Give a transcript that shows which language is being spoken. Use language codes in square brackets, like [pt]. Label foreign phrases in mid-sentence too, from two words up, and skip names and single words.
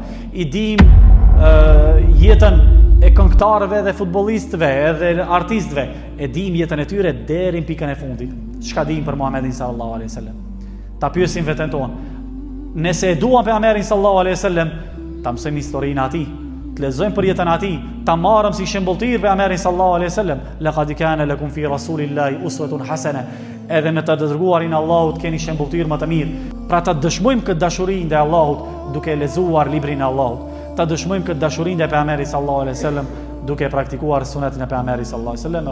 [sq] I dim jetën e këngëtarëve dhe futbollistëve, edhe artistëve, e dim jetën e tyre deri në pikën e fundit. Çka dim për Muhamedit [ar] صلى الله عليه وسلم? [sq] Ta pyesim veten tonë. Nëse e duam pejgamberin [ar] صلى الله عليه وسلم, [sq] ta mësojmë historinë e tij, të lexojmë për jetën e tij, ta marrim si shembulltir pejgamberin [ar] صلى الله عليه وسلم. لقد كان لكم في رسول الله أسوة حسنة. [sq] Edhe në të dërguarin e Allahut keni shembulltir më të mirë. Pra ta dëshmojmë këtë dashuri ndaj Allahut duke lexuar librin e Allahut. Ta dëshmojmë këtë dashuri ndaj pejgamberit [ar] صلى الله عليه وسلم [sq] duke praktikuar sunetin e pejgamberit [ar] صلى الله عليه وسلم.